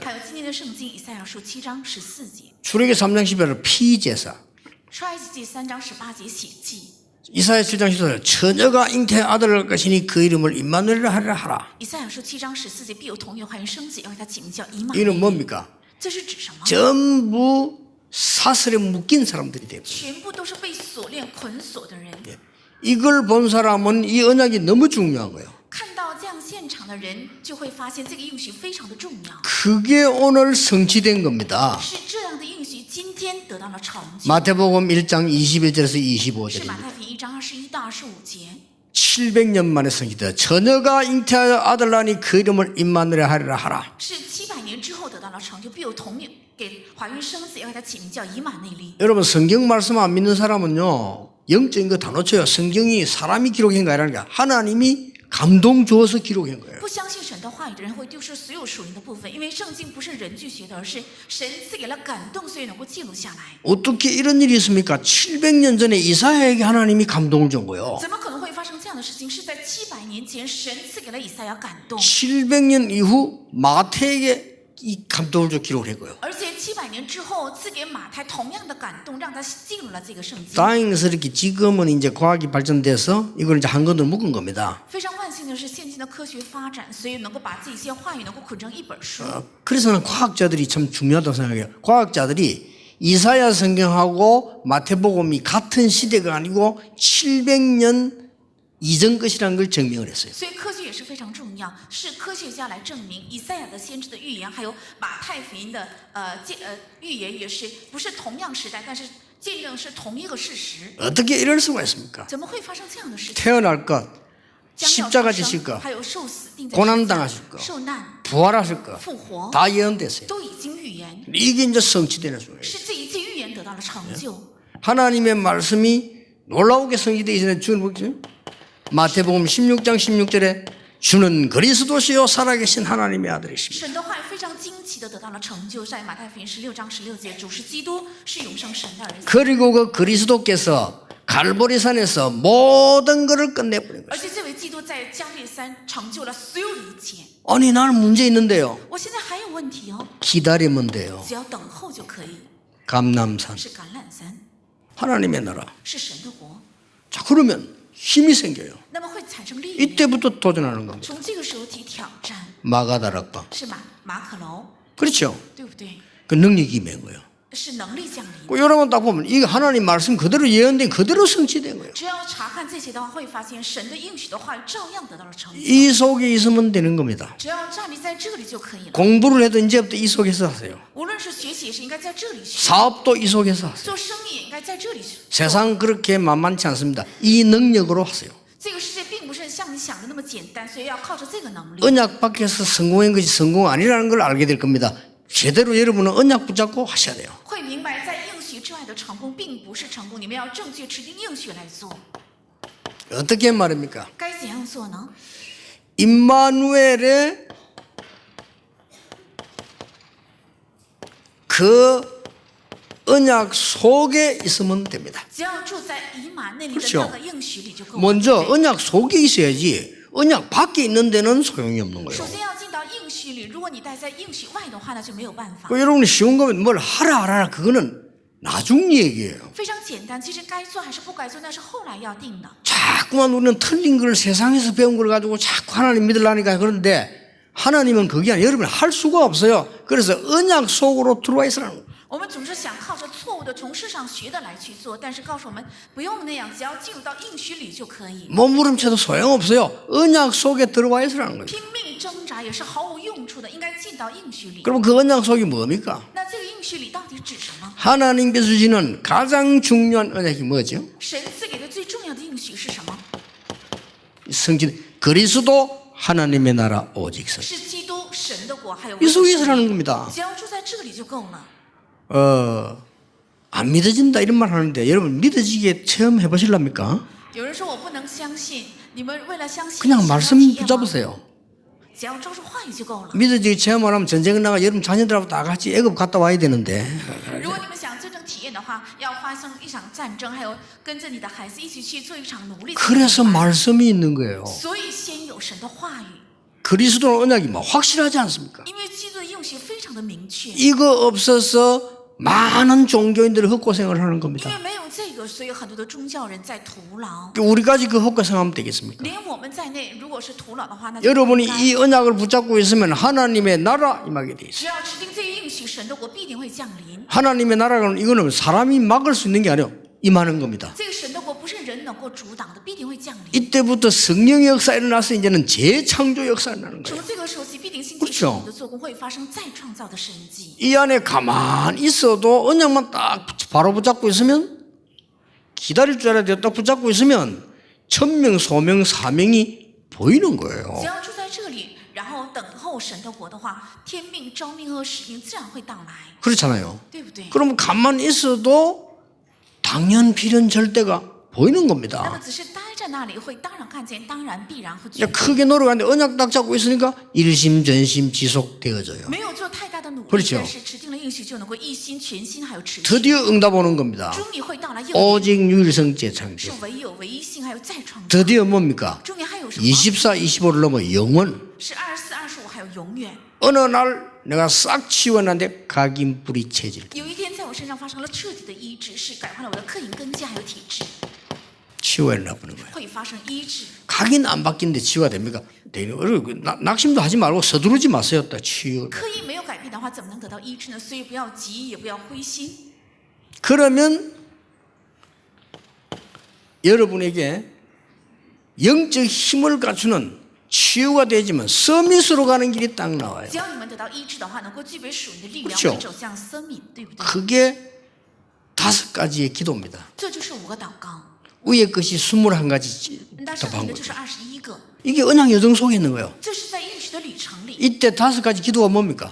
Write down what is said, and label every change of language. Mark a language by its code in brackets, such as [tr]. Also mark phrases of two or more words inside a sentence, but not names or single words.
[zh] 还有今天的圣经以赛亚书7章14节， [ko] 출애굽기 3장 18절 피제사. [zh] 创世纪3章18节血祭， [ko] 이사야 7장 14절 처녀가 잉태의 아들을 낳을 것이니 그 이름을 임마누엘이라 하라. [zh] 以赛亚书7章14节，必有童女怀孕生子，要给他起名叫以马 [ko] 이는 [zh] 内利。 [ko] 뭡니까? [zh] 这是指什么？ [ko] 전부 사슬에 묶인 사람들이 되고 [zh] 全部都是被锁链捆锁的人。 [ko] 이걸 본 사람은 이 언약이 너무 중요한 거예요. [zh] 看到这样现场的人，就会发现这个应许非常的重要。 [ko] 그게 오늘 성취된 겁니다. [zh] 是这样的应许，今天得到了成就。 [ko] 마태복음 1장 21절에서 [zh] 是 [ko] 25절입니다. [zh] 马太福音1章21到25节， [ko] 700년 만에 성취되어 처녀가 잉태하여 아들 낳으니 그 이름을 임마누엘 하리라 하라. [zh] 是700年之后得到了成就，必有童女给怀孕生子，要给他起名叫以马内利。 [ko] 여러분 성경 말씀 안 믿는 사람은요. 영적인 거 다 놓쳐요. 성경이 사람이 기록한 거 아니라 하나님이 감동 주어서 기록한 거예요. [zh] 不相信神的话语的人会丢失所有属灵的部分，因为圣经不是人去学的，而是神赐给了感动，所以能够记录下来。 [ko] 어떻게 이런 일이 있습니까? 700년 전에 이사야에게 하나님이 감동을 준 거예요. [zh] 怎么可能会发生这样的事情？是在700年前，神赐给了以赛亚感动， [ko] 700년 이후 마태에게 이 감동을 줘 기록을 했고요. [zh] 而且700年之后赐给马太同样的感动，让他记录了这个圣经。 [ko] 다행스럽게 지금은 이제 과학이 발전돼서 이걸 이제 한 건으로 묶은 겁니다. [zh] 非常万幸的是，现今的科学发展，所以能够把这些话语能够捆成一本书。 [ko] 그래서 는 과학자들이 참 중요하다고 생각해요. 과학자들이 이사야 성경하고 마태복음이 같은 시대가 아니고 700년 이전 것이라는 걸 증명을 했어요. [zh] 所以科学也是非常重要，是科学家来证明以赛亚的先知的预言，还有马太福音的预言也是不是同样时代，但是见证是同一个事实。 [ko] 어떻게 이럴 수가 있습니까? [zh] 怎么会发生这样的事情？ [ko] 태어날 것, [zh] 将要 [ko] 십자가 [zh] 出 [ko] 지실 [zh] 生， [ko] 것, [zh] 还有受死、钉在 [ko] 고난 [zh] 十字架 [ko] 당하실 것, [zh] 受难、 [ko] 부활하실 것, [zh] 复活， [ko] 다 예언됐어요. [zh] 都已经预言， [ko] 이게 이제 성취되는 순간이에요. [zh] 是这一切预言得到了成就。 [ko] 하나님의 말씀이 놀라우게 성취되기 전에 주는 뭐죠? 마태복음 16장 16절에 주는 그리스도시요 살아계신 하나님의 아들이십니다. [zh] 神的话语非常惊奇的得到了成就，在马太福音16章16节，主是基督，是永生神的儿子。 [ko] 그리고 그 그리스도께서 갈보리산에서 모든 것을 끝내버린 거예요. [zh] 而且这位基督在加利山成就了所有的一切。 [ko] 아니 나는 문제 있는데요. [zh] 我现在还有问题哦， [ko] 기다리면 돼요. [zh] 只要等候就可以。 [ko] 감남산 [zh] 是橄榄山， [ko] 하나님의 나라. [zh] 是神的国， [ko] 자 그러면 힘이 생겨요. [zh] 那么会产生力量。 [ko] 이때부터 도전하는 겁니다. [zh] 从这个时候起挑战， [ko] 마가다락방. [zh] 是马可楼， [ko] 그렇죠. [zh] 对不对？ [ko] 그 능력이 임한 거예요. [zh] 是能力降临。 [ko] 그 여러분 딱 보면 이게 하나님 말씀 그대로 예언된 그대로 성취된 거예요. [zh] 只要查看这些的话，会发现神的应许的话语照样得到了成就。 [ko] 이 속에 있으면 되는 겁니다. [zh] 只要站立在这里就可以了。 [ko] 공부를 해도 이제부터 이 속에서 하세요. [zh] 无论是学习，也是应该在这里学； [ko] 사업도 이 속에서 하세요. [zh] 做生意也应该在这里学。 [ko] 세상 그렇게 만만치 않습니다. 이 능력으로 하세요. [zh] 这个世界并不是像你想的那么简单，所以要靠着这个能力。 [ko] 언약 밖에서 성공한 것이 성공 아니라는 걸 알게 될 겁니다. 제대로 여러분은 언약 붙잡고 하셔야 돼요. [zh] 会明白，在应许之外的成功并不是成功，你们要正确持定应许来做。 [ko] 어떻게 말입니까? [zh] 该怎样做呢？ [ko] 임마누엘의 그 언약 속에 있으면 됩니다. [zh] 只要住在以马内利的 [ko] 그렇죠 [zh] 那个应许里就够了。 [ko] 먼저 [zh] 对不对 [ko] 언약 속에 있어야지 언약 밖에 있는 데는 소용이 없는 거예요. [zh] 首先要进到应许里，如果你待在应许外的话，那就没有办法。 [ko] 여러분이 쉬운 거면 뭘 하라 안 하라 그거는 나중 얘기예요. [zh] 非常简单，其实该做还是不该做，那是后来要定的。 [ko] 자꾸만 우리는 틀린 걸 세상에서 배운 걸 가지고 자꾸 하나님 믿으려니까 그런데 하나님은 그게 아니라 여러분 할 수가 없어요. 그래서 언약 속으로 들어와 있으라는 거예요. [zh] 我们总是想靠着错误的从世上学的来去做，但是告诉我们不用那样，只要进入到应许里就可以。 [ko] 몸부림쳐도 소용없어요. 언약 속에 들어와 있으라는 거예요. [zh] 拼命挣扎也是毫无用处的，应该进到应许里。 [ko] 그럼 그 언약 속이 뭡니까? [zh] 那这个应许里到底指什么？ [ko] 하나님께서 주시는 가장 중요한 언약이 뭐죠? [zh] 神赐给的最重要的应许是什么？ [ko] 성진 그리스도 하나님의 나라 오직 서. [zh] 是基督神的国，还有 [ko] 이 속에 있으라는 겁니다. [zh] 只要住在这里就够了。 [ko] 안 믿어진다 이런 말 하는데 여러분 믿어지게 체험해 보실랍니까? [zh] 有人说我不能相信，你们为了相信， [ko] 그냥 [zh] 想要 [ko] 말씀 [zh] 体验吗 [ko] 붙잡으세요. [zh] 只要照着话语就够了。 [ko] 믿어지게 체험을 하면 전쟁을 나가 여러분 자녀들하고 다 같이 애굽 갔다 와야 되는데 [zh] 如果你们想真正体验的话，要发生一场战争，还有跟着你的孩子一起去做一场奴隶。 [ko] 그래서 말씀이 있는 거예요. [zh] 所以先有神的话语， [ko] 그리스도 언약이 뭐 확실하지 않습니까? [zh] 因为基督的应许非常的明确。 [ko] 이거 없어서 많은 종교인들이 헛고생을 하는 [zh] 因 [ko] 겁니다. [zh] 为没有这个，所以很多的宗教人在徒劳。 [ko] 우리까지 그 헛고생하면 되겠습니까? [zh] 连我们在内，如果是徒劳的话，那就不 [ko] 여러분이 [zh] 应该 [ko] 이 언약을 붙잡고 있으면 하나님의 나라 임하게 돼 있어요. [zh] 只要持定这个应许，神的国必定会降临。 [ko] 하나님의 나라는 이거는 사람이 막을 수 있는 게 아니에요. 임하는 겁니다. [zh] 这个神的国不是人能够阻挡的，必定会降临。 [ko] 이때부터 성령의 역사가 일어나서 이제는 재창조 역사가 일어나는 [zh] 从 [ko] 거예요. [zh] 这个时候起，必定兴起 [ko] 그렇죠 [zh] 神的做工，会发生再创造的神迹。 [ko] 이 안에 가만히 있어도 언약만 딱 바로 붙잡고 있으면 기다릴 줄 알아야 딱 붙잡고 있으면 천명, 소명, 사명이 보이는 [zh] 只 [ko] 거예요. [zh] 要住在这里，然后等候神的国的话，天命、召命和使命自然会到来， [ko] 그렇잖아요. [zh] 对不对？ [ko] 그럼 가만히 있어도 당연, 필연, 절대가 보이는 [zh] 那么 [ko] 겁니다. [zh] 只是待在那里，会当然看见，当然必然会去 [ko] 그냥 。 크게 노력하는데 언약 딱 잡고 있으니까 일심전심 지속되어져요. [zh] 没有做太大的努力， [ko] 그렇죠 [zh] 但是持定了应许，就能够一心全心还有持续。 [ko] 드디어 응답 오는 겁니다. [zh] 终于会到来应允， [ko] 오직 유일성 [zh] 是 [ko] 재창조. [zh] 唯有唯一性还有再创造。 [ko] 드디어 뭡니까? [zh] 终于还有什么？ [ko] 24, 25를 넘어 영원. [zh] 是24、25，还有永远。 [ko] 어느 날 내가 싹 치워놨는데 각인 뿌리 체질. [zh] 有一天，在我身上发生了彻底的医治，是改换了我的克隐根基还有体质， [ko] 치워야 보는 거예요. [zh] 会发生医治。 [ko] 각인 안 바뀌는데 치워야 됩니까? 낙심도 하지 말고 서두르지 마세요. 딱 치워. [zh] 刻意没有改变的话，怎么能得到医治呢？所以不要急，也不要灰心。 [ko] 그러면 여러분에게 영적 힘을 갖추는 치유가 되지만 서밋으로 가는 길이 딱 나와요. [zh] 只要你们得到医治的话，能够具备属灵的力 [ko] 그렇 [zh] 量， [ko] 죠 [zh] 会走向生命，对不对？ [ko] 그게 5가지의 기도입니다. [zh] 这就是5个祷告。 [ko] 위에 것이 21가지 [zh] 但上面 [ko] 답한 [zh] 的就 [ko] 거죠. [zh] 是21个， [ko] 이게 언약 여정 속에 있는 거예요. [zh] 这是在应许的旅程里。 [ko] 이때 5가지 기도가 뭡니까?